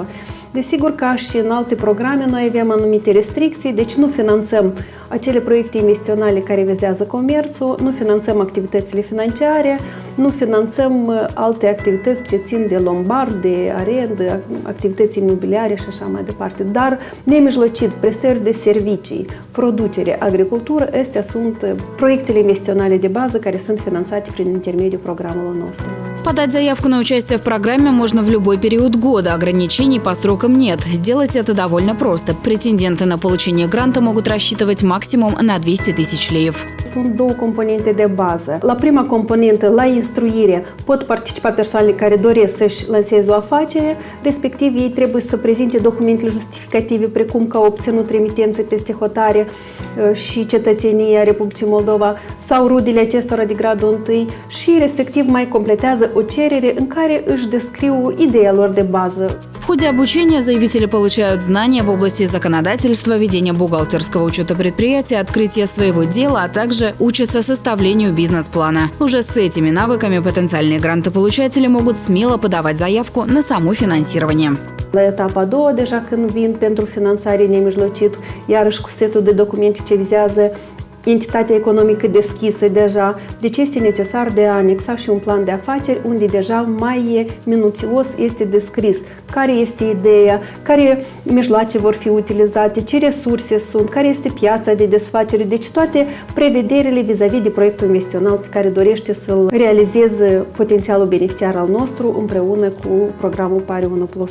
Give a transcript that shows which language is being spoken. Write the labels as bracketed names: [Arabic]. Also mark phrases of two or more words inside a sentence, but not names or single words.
[Romanian] Desigur, ca și în alte programe, noi avem anumite restricții, deci nu finanțăm acele proiecte investiționale care vizează comerțul, nu finanțăm activitățile financiare, nu finanțăm alte activități ce țin de lombard, de arendă, activități imobiliare și așa mai departe. Dar nemijlocit, prestări de servicii, producere, agricultură, astea sunt proiectele investiționale de bază care sunt finanțate prin intermediul programului nostru. [Russian] Подать заявку на участие в программе можно в любой период года. Ограничений по срокам нет. Сделать это довольно просто. Претенденты на получение гранта могут рассчитывать максимум на 200 тысяч леев. [Romanian] Sunt două componente de bază. La prima componentă, la instruire, pot participa persoanele care doresc să-și lanseze o afacere, respectiv ei trebuie să prezinte documentele justificative, precum că au obținut remitențe peste hotare și cetățenia Republicii Moldova sau rudele acestora de gradul 1 și respectiv mai completează o cerere în care își descriu ideea lor de bază. [Russian] В ходе обучения заявители получают знания в области законодательства, ведения бухгалтерского учета предприятия, открытия своего дела, а также учатся составлению бизнес-плана. Уже с этими навыками потенциальные грантополучатели могут смело подавать заявку на само финансирование. [Romanian] La etapa a doua, deja când vin pentru finanțare nemijlocit, iarăși cu setul de documente ce vizează entitatea economică deschisă deja, deci este necesar de a anexa și un plan de afaceri unde deja mai minuțios este descris care este ideea, care mijloace vor fi utilizate, ce resurse sunt, care este piața de desfacere, deci toate prevederile vis-a-vis de proiectul investițional pe care dorește să-l realizeze potențialul beneficiar al nostru împreună cu programul PARI 1+1.